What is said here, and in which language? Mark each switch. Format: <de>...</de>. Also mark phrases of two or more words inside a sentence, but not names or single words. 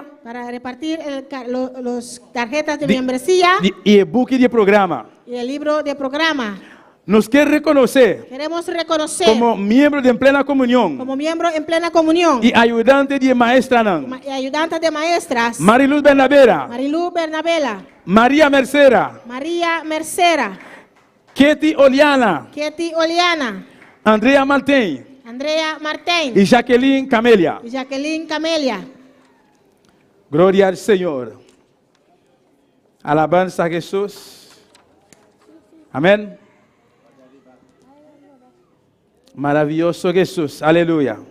<es>para repartir los tarjetas de membresía y el book de programa. y el libro de programa. Nos quiere reconocer Queremos reconocer como miembro de En Plena Comunión como miembro en plena comunión y ayudante de maestra y ayudante de maestras Mariluz Bernabera, Marilu Bernabela, María Mercera, María Mercera, Ketty Oliana, Ketty Oliana, Andrea Martín Andrea Martín y Jacqueline Camelia. y Jacqueline Camelia. Gloria al Señor. Alabanza a Jesús. Amén. Maravilloso Jesús. Aleluya.</es>